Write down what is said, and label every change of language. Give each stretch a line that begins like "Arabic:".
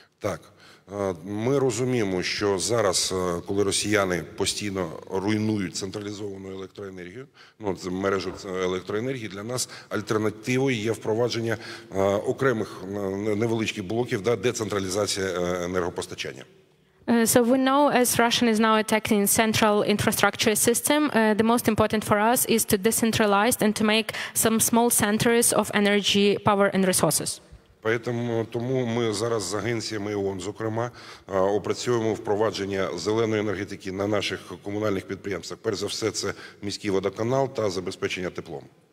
Ukrainian: Так, ми розуміємо, що зараз, коли росіяни постійно руйнують централізовану електроенергію, мережу електроенергії, для нас альтернативою є впровадження окремих невеличких блоків, децентралізація енергопостачання.
English: So we know, as Russia is now attacking central infrastructure system, the most important for us is to decentralize and to make some small centers of energy, power and resources.
Ukrainian: Тому ми зараз з агенціями ООН, зокрема, опрацьовуємо впровадження зеленої енергетики на наших комунальних підприємствах. Перш за все, це міський водоканал та забезпечення теплом.